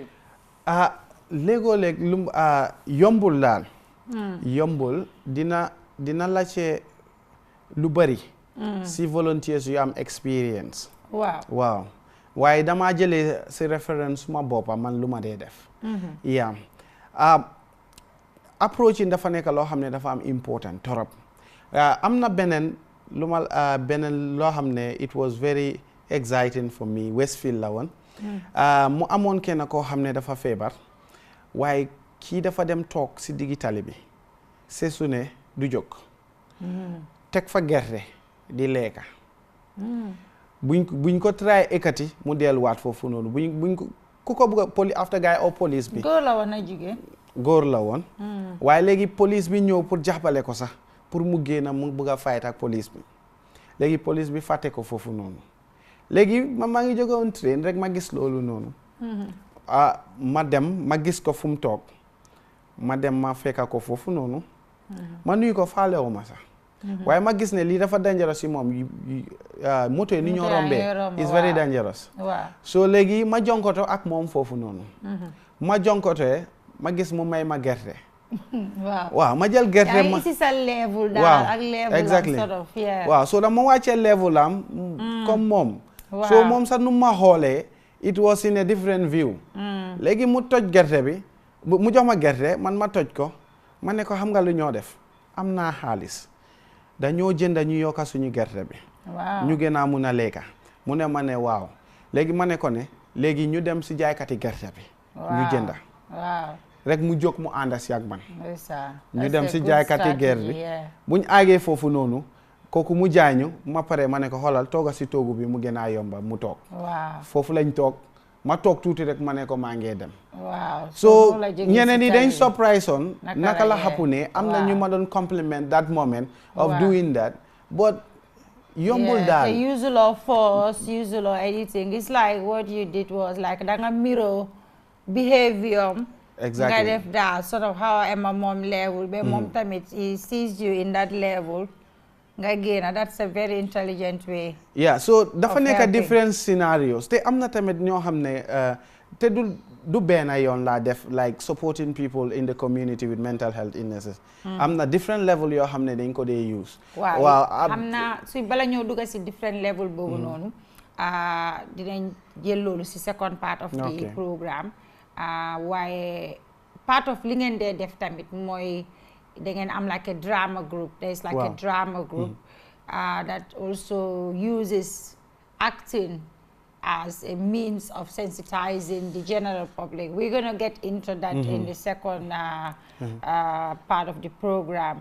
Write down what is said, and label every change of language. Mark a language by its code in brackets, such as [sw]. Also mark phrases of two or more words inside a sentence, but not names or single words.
[wo] léegoo léeg lu yombul daal yombul dina laajte lu bari si volunteers yu am experience waaw waaye dama jëlee si référence suma boppa man lu ma dee def approach yi dafa nekk loo xam ne dafa am important torop am na beneen loo xam ne [en] it was very exciting for me [wo] Westfield la woon mu amoon kenn koo xam ne dafa feebar waaye kii dafa dem toog si diggi tali bi c'est su ne du jóg teg fa gerte di lekka buñ ko try ekati mu delluwaat foofu noonu buñ ko ku ko bëgg [en] after guy or police [wo] bi góor la woon a jigéen góor la woon waaye léegi police bi ñëw pour jàppale ko sax pour mu génn mu bëgg a fight ak police bi léegi police bi fàtte ko foofu noonu léegi maa ngi jóge woon train rek ma gis loolu noonu ma dem ma gis ko fu mu toog ma dem ma fekka ko foofu noonu ma nuyu ko faalewu ma sax waaye ma gis ne lii dafa dangerous si moom moto yi ni ñoo rombee [en] is very dangerous [wo] so léegi ma jonkoto ak moom foofu noonu ma jonkotee ma gis mu may ma gerte waaw ma jël gerte ma isi sa level daal ak level [en] exactly sort of [wo] waaw so da ma wàccee level am comme moom so moom sax nu ma xoolee [en] it was in a different view [wo] léegi mu toj gerte bi mu jox ma gerte man ma toj ko ma ne ko xam nga lu ñoo def am naa xaalis dañoo jënd ñu yokka suñu gerte bi ñu gën a mun a lekka mu ne ma ne waaw léegi ma ne ko ne léegi ñu dem si jaaykati gerte bi ñu jënda rek mu jóg mu ànda si ak man ñu dem si jaaykati gerte bi buñ àggee foofu noonu kooku mu jaañu ma pare ma ne ko xoolal tooga si toogu bi mu gën a yomba mu toog foofu lañ toog ma toog tuuti rek ma ne ko maa ngee dem so ñeneen ñi dañ surprise on naka la xapu ne am na ñu ma doon compliment [en] that moment of doing that [wo] but yombul daal [en] the usual force usual editing it's like what you did was like danga mirror behavior [wo] nga def daal [en] sort of how Emma [wo] moom level ba moom tamit [en] he sees you in that level [wo] nga génn [en] that's a very intelligent way [wo] so dafa nekk [en] different scenarios [wo] te am na tamit ñoo xam ne te du benn yoon laa def [en] like supporting people in the community with mental health illnesses [wo] am na [en] different level [wo] yoo xam ne dañ ko dee use waaw am na su bala ñoo dugga si [en] different level [wo] boobu noonu dinañ jël loolu si [en] second part of the programme [wo] waaye [en] part of [wo] li ngeen dee def tamit mooy da ngeen am [en] like a drama group there's like a drama group that also uses acting as a means of sensitizing the general public. We're going to get into that in the second part of the program.